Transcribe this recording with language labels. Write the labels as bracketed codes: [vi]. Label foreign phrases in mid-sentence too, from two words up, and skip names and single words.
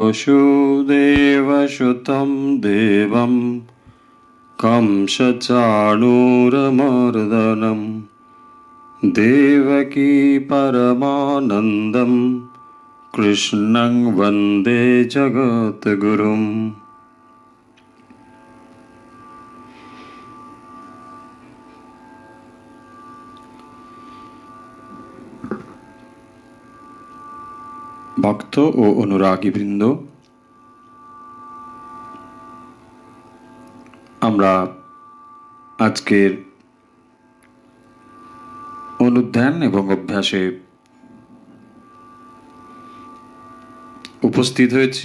[sa] वसुदेवसुतं देवं कंसचाणूरमर्दनं देवकी परमानन्दं कृष्णं वन्दे जगद्गुरुम्। [bn] ভক্ত ও অনুরাগীবৃন্দ, আমরা আজকের অনুধ্যান এবং অভ্যাসে উপস্থিত হয়েছি।